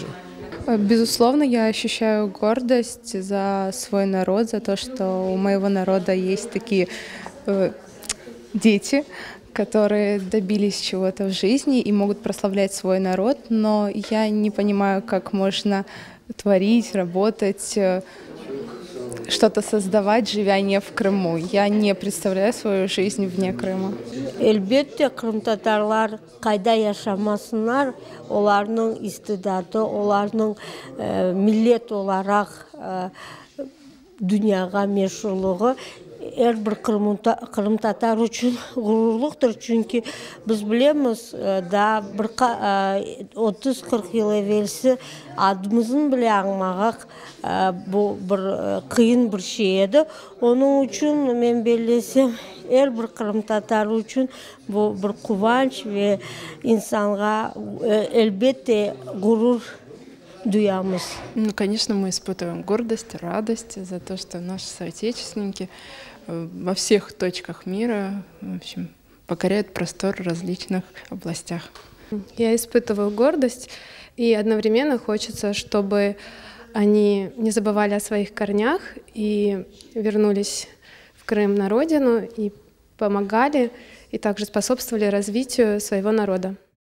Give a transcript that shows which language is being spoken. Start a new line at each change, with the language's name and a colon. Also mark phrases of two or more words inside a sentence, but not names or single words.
Russian: Безусловно, я ощущаю гордость за свой народ, за то, что у моего народа есть такие дети, которые добились чего-то в жизни и могут прославлять свой народ, но я не понимаю, как можно творить, работать, что-то создавать, живя не в Крыму. Я не представляю свою жизнь вне Крыма.
Crimean Tatar: Elbette Kırımtatarlar kayda yaşamasınlar, onların istidadı, onların millet olarak dünyaya meşhurluğu her bir Kırımtatar için gururluktur. Çünkü biz bilemiz da 30-40 yıl evvelsi adımızın bile anlamak bu bir kıyın bir şeydi. Onun için ben belirlesem her bir Kırımtatar için bu bir kıvanç ve insana elbette gurur дуямыз.
Russian: Ну, конечно, мы испытываем гордость, радость за то, что наши соотечественники во всех точках мира, в общем, покоряют простор в различных областях. Я испытываю гордость, и одновременно хочется, чтобы они не забывали о своих корнях и вернулись в Крым на родину, и помогали, и также способствовали развитию своего народа.